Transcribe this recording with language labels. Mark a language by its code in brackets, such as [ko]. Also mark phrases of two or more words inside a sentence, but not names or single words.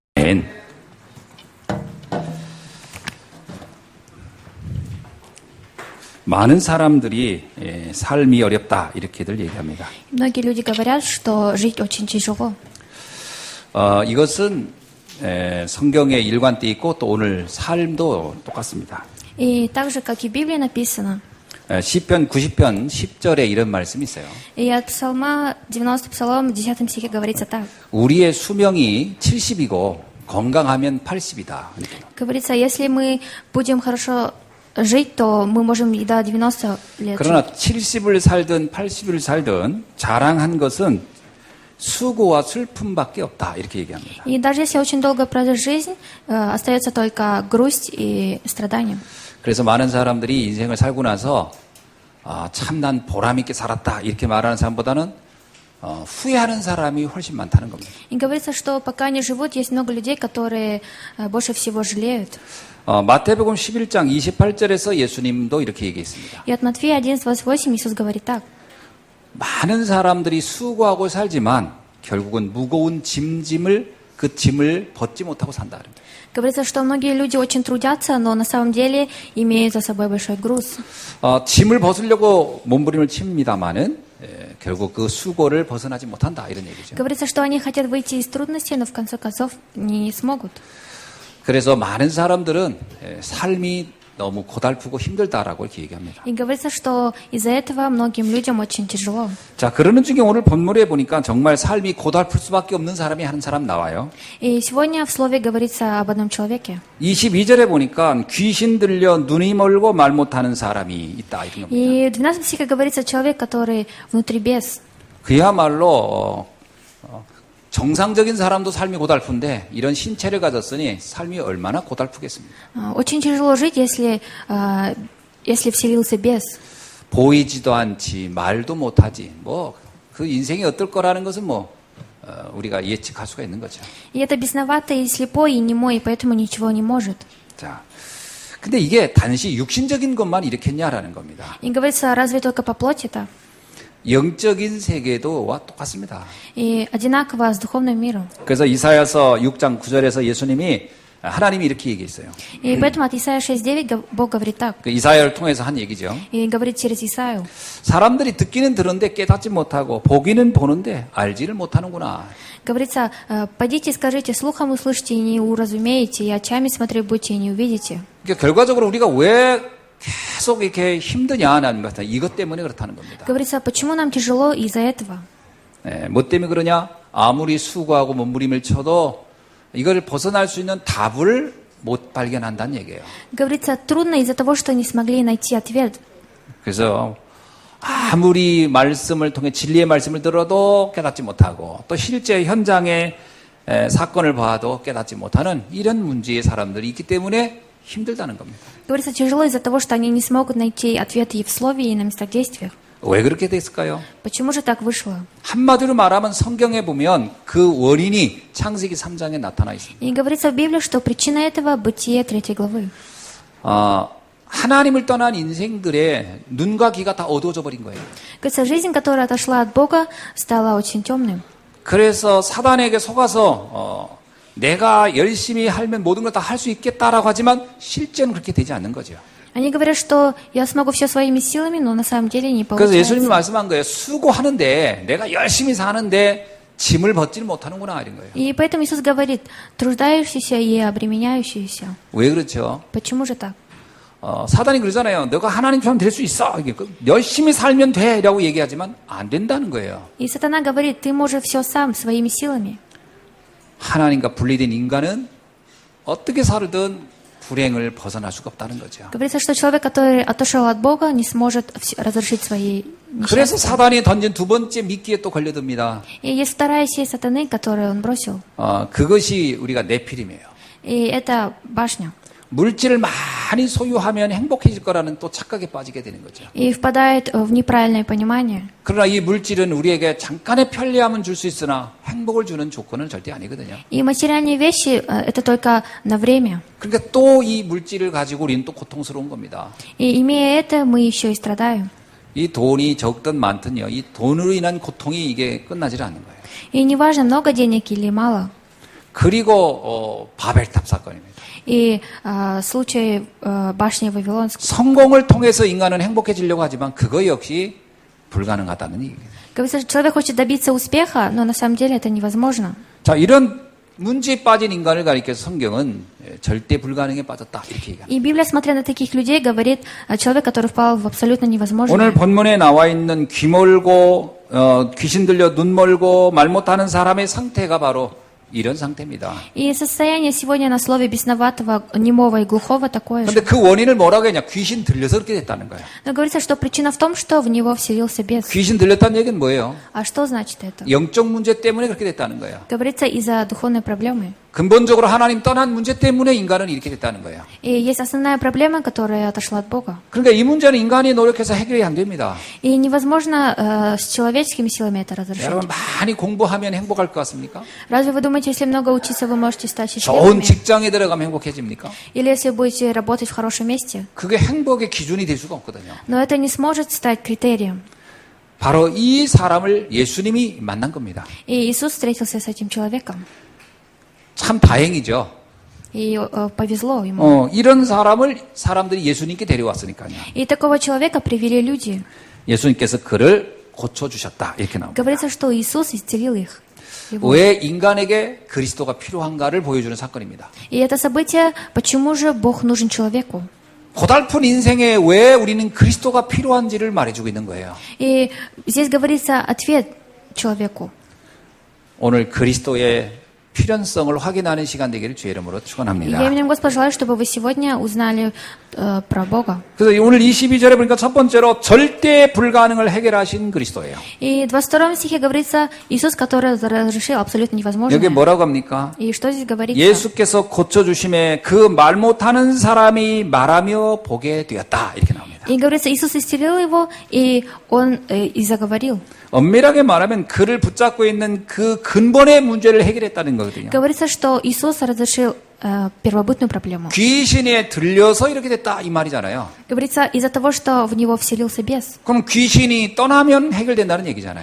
[ko] 아멘. 많은 사람들이 삶이 어렵다 이렇게들 얘기합니다. [ru] Многие люди говорят, что жить очень тяжело. [ko] 이것은 성경에 일관돼 있고 또 오늘 삶도 똑같습니다. [ru] И так же, как и в Библии написано, [ko] 시편 90편 10절에 이런 말씀이 있어요. [ru] и от Псалма 90 Псалом в 10 стихе говорится так. [ko] 우리의 수명이 70이고 건강하면 80이다. [ru] Говорится, если мы будем хорошо жить, то мы можем и до 90 лет [ko] 그러나 [ru] жить. [ko] 70을 살든 80을 살든 자랑한 것은 수고와 슬픔밖에 없다. 이렇게 얘기합니다. [ru] И даже если очень долго прожить жизнь, остается только грусть и страдания. [ko] 그래서 많은 사람들이 인생을 살고 나서 참 난 보람 있게 살았다. 이렇게 말하는 사람보다는 후회하는 사람이 훨씬 많다는 겁니다. [ru] И говорится, что пока они живут, есть много людей, которые больше всего жалеют. [ko] 마태복음 11장 28절에서 예수님도 이렇게 얘기했습니다. [ru] И от Матфея 11:28 Иисус говорит так. [ko] 많은 사람들이 수고하고 살지만 결국은 무거운 그 짐을 벗지 못하고 산다. [ru] Говорится, что многие люди очень трудятся, но на самом деле имеют за собой большой груз. [ko] 짐을 벗으려고 몸부림을 칩니다마는 결국 그 수고를 벗어나지 못한다 이런 얘기죠. [ru] Говорится, что они хотят выйти из трудностей, но в конце концов не смогут. [ko] 그래서 많은 사람들은 삶이 너무 고달프고 힘들다라고 이렇게 얘기합니다. [ru] И говорится, что из-за этого многим людям очень тяжело. [ko] 자, 그러는 중에 오늘 본문에 보니까 정말 삶이 고달플 수밖에 없는 사람이 한 사람 나와요. [ru] И сегодня в слове говорится об одном человеке. [ko] 22절에 보니까 귀신 들려 눈이 멀고 말 못하는 사람이 있다 이런 겁니다. [ru] И в 12 стихе говорится человек, который внутри бес. [ko] 그야말로 정상적인 사람도 삶이 고달픈데 이런 신체를 가졌으니 삶이 얼마나 고달프겠습니까? [ru] Очень тяжело жить, если вселился бес. [ko] 보이지도 않지 말도 못하지 뭐 그 인생이 어떨 거라는 것은 우리가 예측할 수가 있는 거죠. [ru] И это бесноватый, и слепой, и немой, и поэтому ничего не может. [ko] 자, 근데 이게 단지 육신적인 것만 이렇겠냐라는 겁니다. [ru] И говорится, разве только по плоти-то? [ko] 영적인 세계도와 똑같습니다. [ru] И одинаково с духовным миром. [ko] 그래서 이사야서 6장 9절에서 하나님이 이렇게 얘기했어요. [ru] И поэтому от Исаия 6:9 Бог говорит так. [ko] 그 이사야를 통해서 한 얘기죠. [ru] И говорит через Исаию. [ko] 사람들이 듣기는 들은데 깨닫지 못하고 보기는 보는데 알지를 못하는구나. [ru] Говорится, пойдите и скажите, слухом услышите и не уразумеете, и очами смотреть будете и не увидите. [ko] 그러니까 결과적으로 우리가 왜 계속 이렇게 힘드냐는 것은 이것 때문에 그렇다는 겁니다. [ru] Говорится, почему нам тяжело из-за этого? [ko] 뭐 때문에 그러냐? 아무리 수고하고 몸부림을 쳐도 이걸 벗어날 수 있는 답을 못 발견한다는 얘기예요. [ru] Говорится, трудно из-за того, что не смогли найти ответ. [ko] 그래서 아무리 말씀을 통해 진리의 말씀을 들어도 깨닫지 못하고 또 실제 현장의 사건을 봐도 깨닫지 못하는 이런 문제의 사람들이 있기 때문에 힘들다는 겁니다. [ru] Говорится, тяжело из-за того, что они не смогут найти ответы и в слове, и на местах действиях. [ko] 왜 그렇게 됐을까요? [ru] Почему же так вышло? [ko] 한마디로 말하면 성경에 보면 그 원인이 창세기 3장에 나타나 있습니다. [ru] И говорится в Библии, что причина этого – Бытие 3 главы. [ko] 하나님을 떠난 인생들의 눈과 귀가 다 어두워져 버린 거예요. [ru] Говорится, жизнь, которая отошла от Бога, стала очень темным. [ko] 그래서 사단에게 속아서 내가 열심히 하면 모든 걸 다 할 수 있겠다라고 하지만 실제는 그렇게 되지 않는 거죠. [ru] Они говорят, что я смогу все своими силами, но на самом деле не [ko] 그래서 예수님이 [ru] получается. [ko] 말씀한 거예요. 수고하는데 내가 열심히 사는데 짐을 벗지를 못하는구나 이런 거예요. [ru] И поэтому Иисус говорит, труждающийся и обременяющийся. [ko] 왜 그렇죠? [ru] Почему же так? [ko] 사단이 그러잖아요. 너가 하나님처럼 될 수 있어. 열심히 살면 돼. 라고 얘기하지만 안 된다는 거예요. [ru] И сатана говорит, ты можешь все сам, своими силами. [ko] 하나님과 분리된 인간은 어떻게 살든 불행을 벗어날 수가 없다는 거죠. [ru] Говорится, что человек, который отошел от Бога, не сможет разрешить свои [ko] 그래서 [ru] несчастья. [ko] 사단이 던진 두 번째 미끼에 또 걸려듭니다. [ru] И есть вторая сеть сатаны, которую он бросил. [ko] 그것이 우리가 네피림이에요. [ru] И это башня. [ko] 물질을 많이 소유하면 행복해질 거라는 또 착각에 빠지게 되는 거죠. [ru] И впадает в неправильное понимание. [ko] 그러나 이 물질은 우리에게 잠깐의 편리함은 줄 수 있으나 행복을 주는 조건은 절대 아니거든요. [ru] И материальные вещи это только на время. [ko] 그러니까 또 이 물질을 가지고 우리는 또 고통스러운 겁니다. [ru] И имея это, мы еще и страдаем. [ko] 이 돈이 적든 많든요. 이 돈으로 인한 고통이 이게 끝나질 않는 거예요. [ru] И неважно, много денег или мало. [ko] 그리고 바벨탑 사건입니다. [ru] И случай башни Вавилонской. [ko] 성공을 통해서 인간은 행복해지려고 하지만 그거 역시 불가능하다는 얘기예요. [ru] Говорится, что человек хочет добиться успеха, но на самом деле это невозможно. [ko] 자, 이런 문제에 빠진 인간을 가리켜서 성경은 절대 불가능에 빠졌다 이렇게 얘기합니다. [ru] И Библия, смотря на таких людей, говорит о человеке, который впал в абсолютно невозможное. [ko] 오늘 본문에 나와 있는 귀멀고 귀신 들려 눈 멀고 말 못하는 사람의 상태가 바로 이런 상태입니다. [ru] И состояние сегодня на слове бесноватого, немого и глухого такое же. [ko] 그런데 그 원인을 뭐라고 했냐? 귀신 들려서 그렇게 됐다는 거예요. [ru] Но говорится, что причина в том, что в него вселился бес. [ko] 귀신 들렸다는 얘기는 뭐예요? [ru] А что значит это? [ko] 영적 문제 때문에 그렇게 됐다는 거예요. [ru] Говорится, из-за духовной проблемы. [ko] 근본적으로 하나님 떠난 문제 때문에 인간은 이렇게 됐다는 거예요. [ru] И есть основная проблема, которая отошла от Бога. [ko] 그러니까 이 문제는 인간이 노력해서 해결이 안 됩니다. [ru] И невозможно с человеческими силами это разрешить. [ko] 여러분 많이 공부하면 행복할 것 같습니까? [ru] Разве вы думаете, если много учиться, вы можете стать [ko] 좋은 [ru] счастливыми? [ko] 직장에 들어가면 행복해집니까? [ru] Или если будете работать в хорошем месте? [ko] 그게 행복의 기준이 될 수가 없거든요. [ru] Но это не сможет стать критерием. [ko] 바로 이 사람을 예수님이 만난 겁니다. [ru] И Иисус встретился с этим человеком. [ko] 참 다행이죠. [ru] И повезло ему. [ko] 이런 사람들이 예수님께 데려왔으니까요. [ru] И такого человека привели люди. [ko] 예수님께서 그를 고쳐주셨다. 이렇게 나옵니다. [ru] Говорится, что Иисус исцелил их. Его. [ko] 왜 인간에게 그리스도가 필요한가를 보여주는 사건입니다. [ru] И это событие, почему же Бог нужен человеку? [ko] 고달픈 인생에 왜 우리는 그리스도가 필요한지를 말해주고 있는 거예요. [ru] И здесь говорится ответ человеку. [ko] 오늘 그리스도의 필연성을 확인하는 시간 되기를 주의 이름으로 축원합니다. [ru] Я именем Господа желаю, чтобы вы сегодня узнали про Бога. [ko] 그래서 오늘 22절에 보니까 첫 번째로 절대 불가능을 해결하신 그리스도예요. [ru] И в 22 стихе говорится Иисус, который разрешил абсолютно [ko] 여기 [ru] невозможное. [ko] 뭐라고 합니까? [ru] И что здесь говорится? [ko] 예수께서 고쳐주심에 그 말 못하는 사람이 말하며 보게 되었다. 이렇게 나옵니다. [ru] И говорится, Иисус исцелил его, и он и заговорил. [ko] 엄밀하게 말하면 그를 붙잡고 있는 그 근본의 문제를 해결했다는 거거든요. [ru] Говорится, что Иисус разрешил первобытную проблему. [ko] 귀신에 들려서 이렇게 됐다 이 말이잖아요. [ru] Говорится, из-за того, что в него вселился бес. [ko] 그럼 귀신이 떠나면 해결된다는 얘기잖아요.